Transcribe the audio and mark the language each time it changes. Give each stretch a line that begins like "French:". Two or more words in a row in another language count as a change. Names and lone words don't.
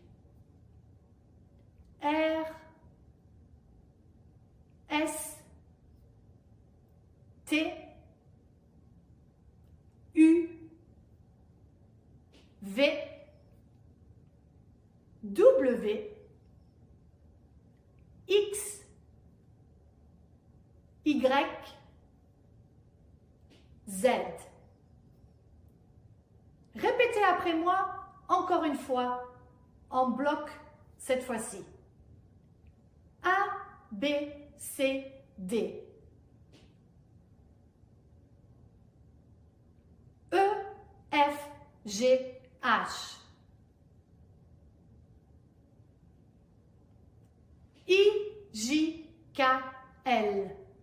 French: R, S, T, U, V, W, X, Y, Z. Répétez après moi encore une fois, en bloc cette fois-ci. A, B, C, D. E, F, G, H. I, J, K, L.